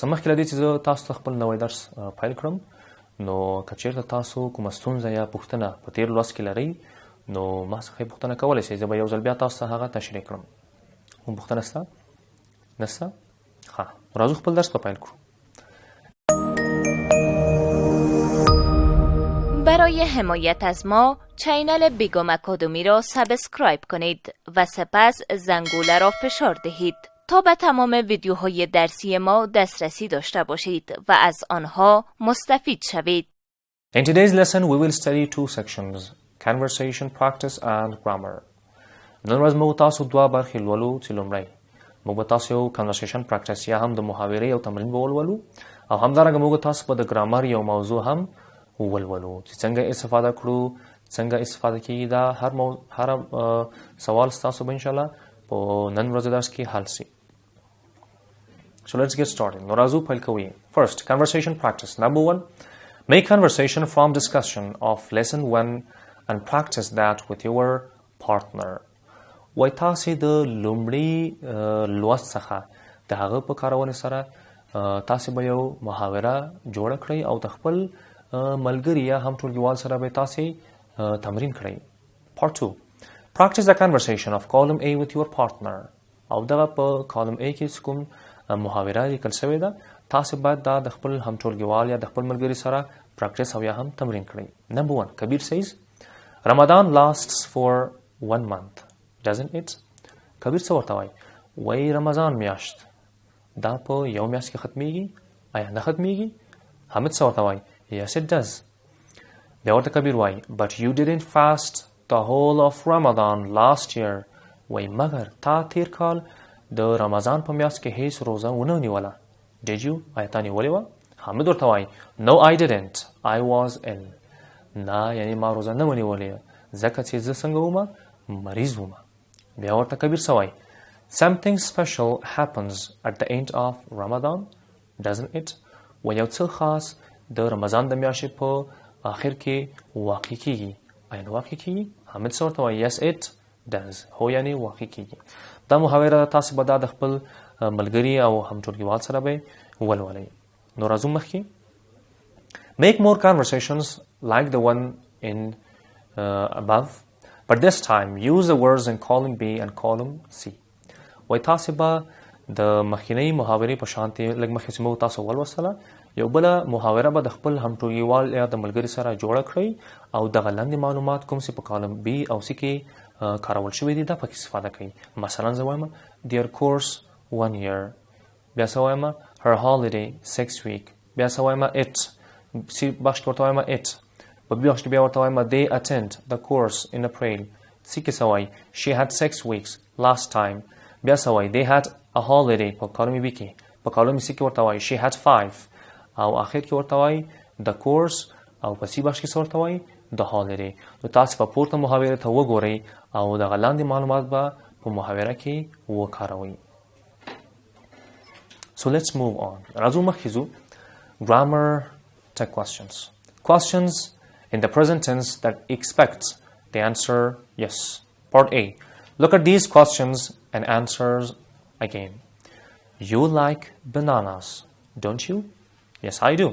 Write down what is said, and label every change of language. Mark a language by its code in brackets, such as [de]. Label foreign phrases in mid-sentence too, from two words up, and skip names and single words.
[ps] مخکې له دې چې زه تاسو ته خپل نوی درس پیل کړم، نو که چېرته تاسو کومه ستونزه یا پوښتنه په تیر لوست کې لرئ، نو ما څخه یې پوښتنه کولی شئ. زه به یو ځل بیا تاسو ته هغه تشریح کړم. کوم پوښتنه شته؟ نشته؟ ښه، راځو خپل درس په پیل کړو. [fa] برای حمایت از ما چینل بیگم اکادمی را سابسکرایب کنید و سپس زنگوله را فشار دهید تا به تمام ویدیوهای درسی ما دسترسی داشته باشید و از آنها مستفید شوید. [en] In today's lesson we will study two sections, conversation practice and grammar. [ps] نن ورځ موږ تاسو دوه برخې لولو چې لومړی موږ به تاسو یو [en] conversation practice [ps] یا هم د محاورې یو تمرین به ولولو، او همدارنګه موږ تاسو په د ګرامر یو موضوع هم ولولو چې څنګه استفاده کړو، څنګه استفاده کیږي. دا هر سوال ستاسو به انشاءالله په نن ورځ درس کې حل شي. [en] So let's get started. [ps] نو راځو پیل کوو. [en] First, conversation practice. Number 1, make conversation from discussion of lesson 1 and practice that with your partner. [ps] وای تاسې د لومړي لوست څخه د هغه په کارونې سره تاسې به یو محاوره جوړه کړئ او د خپل ملګري یا همټولګیوال سره به تاسې تمرین کړئ. [en] Part 2, practice the conversation of column A with your partner. [ps] او دغه په [en] column A [ps] کې کوم محاوره لیکل شوې ده، تاسې باید دا د خپل همټولګیوال یا د خپل ملګري سره پراکټس او یا هم تمرین کړئ. [en] Number 1, Kabir says, Ramadan lasts for 1 month, doesn't it? [ps] کبیر څه ورته وایي؟ وایي رمضان میاشت دا په یو میاشت کې ختمیږي؟ آیا نه ختمیږي؟ حامد څه ورته وایي؟ [en] Yes, it does. [ps] بیا ورته کبیر وایي [en] But you didn't fast the whole of Ramadan last year. [ps] وایي مګر تا تیر کال د رمضان په میاشت کې هیڅ روزه ونه نیوله. [en] Did you? [ps] آیا تا نیولې وه؟ حامد ورته وایي [en] No, I didn't. I was ill. [ps] نه، یعنی ما روزه نه ونیولې ځکه چې زه څنګه ومه؟ مریض ومه. بیا ورته کبیر څه وایي [en] Something special happens at the end of Ramadan, doesn't it? [ps] و یو څه خاص د رمضان د میاشتې په آخر کې واقع کیږي. آیا نه واقع کیږي؟ حامد څه ورته وایي [en] Yes, it does. [ps] هو یعنی واقع کیږي. دا محاوره تاسو به دا د خپل ملګري او همټولګیوال سره به ولولئ. نو راځو مخکې. [en] Make more conversations like the one in above, but this time use the words in column B and column C. [ps] وای تاسو به د مخکینی محاورې په شانتي لږ مخکې چې موږ تاسو ولوستله، یو بله محاوره به د خپل همټولګیوال یا د ملګري سره جوړه کړئ او دغه لاندې معلومات کوم چې په کالم B او C کې کارول شوي دي دا پکې استفاده کوي. مثلا زه وایم [en] Their course 1 year. [ps] بیا څه وایم [en] Her holiday 6 week. [ps] بیا څه وایم it سی بخش کې ورته وایم it په بي بخش کې بیا ورته وایم [en] they attend the course in April [ps] سی کې څه وایي [en] she had 6 weeks last time [ps] بیا څه وایي [en] they had a holiday [ps] په کالم بي کې په کالم سی کې ورته وایي [en] she had 5 [ps] او آخر کې ورته وایي [en] the course [ps] او په سی بخش کې څه ورته وایي [en] the holiday [ps] نو تاسو په پورته محاورې ته وګورئ او دغه لاندې معلومات به په محاوره کې وکاروئ. [en] So let's move on. [ps] راځو مخکې ځو [en] grammar to questions. Questions in the present tense that expect the answer yes. Part A. Look at these questions and answers again. You like bananas, don't you? Yes, I do.